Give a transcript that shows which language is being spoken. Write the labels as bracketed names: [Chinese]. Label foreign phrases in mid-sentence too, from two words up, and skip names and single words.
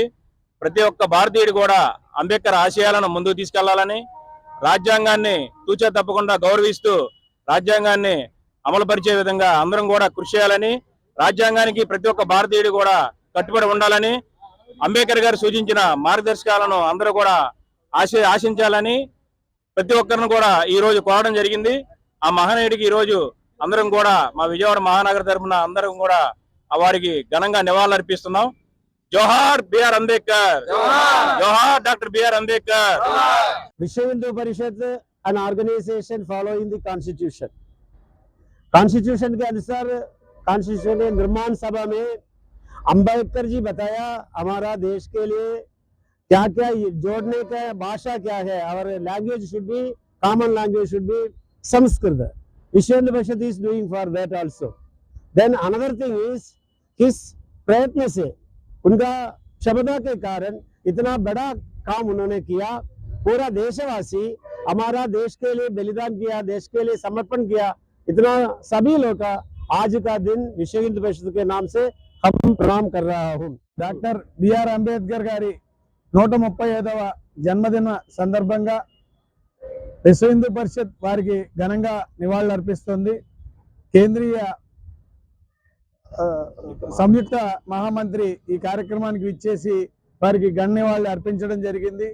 [Telugu] ప్రతి ఒక్క భారతీయుడు కూడా అంబేద్కర్ ఆశయాలను ముందుకు తీసుకెళ్లాలని, రాజ్యాంగాన్ని తూచా తప్పకుండా గౌరవిస్తూ రాజ్యాంగాన్ని అమలుపరిచే విధంగా అందరం కూడా కృషి చేయాలని, రాజ్యాంగానికి ప్రతి ఒక్క భారతీయుడు కూడా కట్టుబడి ఉండాలని, అంబేద్కర్ గారు సూచించిన మార్గదర్శకాలను అందరూ కూడా ఆశించాలని ప్రతి ఒక్కరిని కూడా ఈ రోజు కోరడం జరిగింది. ఆ మహనీయుడికి ఈ రోజు అందరం కూడా మా విజయవాడ మహానగర తరఫున అందరం కూడా వారికి ఘనంగా నివాళులర్పిస్తున్నాం. జోహార్ బిఆర్ అంబేద్కర్, జోహార్ డాక్టర్ బిఆర్ అంబేద్కర్. [Hindi] विश्व हिंदू परिषद [English] an organization following the constitution [Hindi] के अनुसार कॉन्स्टिट्यूशन निर्माण सभा में अंबेडकर जी बताया हमारा देश के लिए क्या क्या जोड़ने का भाषा क्या है, और [English] language should be common language should be [Hindi] संस्कृत. विश्व हिंदू परिषद [English] is doing for that also. Then another thing is [Hindi] किस प्रयत्न से उनका क्षमता के कारण इतना बड़ा काम उन्होंने किया. पूरा देशवासी हमारा देश के लिए बलिदान किया, देश के लिए समर्पण किया. इतना सभी लोग का आज का दिन विश्व हिंदू परिषद के नाम से हम प्रणाम कर रहा हूँ. [Telugu] డాక్టర్ బిఆర్ అంబేద్కర్ గారి 135వ జన్మదిన సందర్భంగా విశ్వ హిందూ పరిషత్ వారికి ఘనంగా నివాళులర్పిస్తుంది. కేంద్రీయ సంయుక్త మహామంత్రి ఈ కార్యక్రమానికి విచ్చేసి వారికి ఘన నివాళులు అర్పించడం జరిగింది.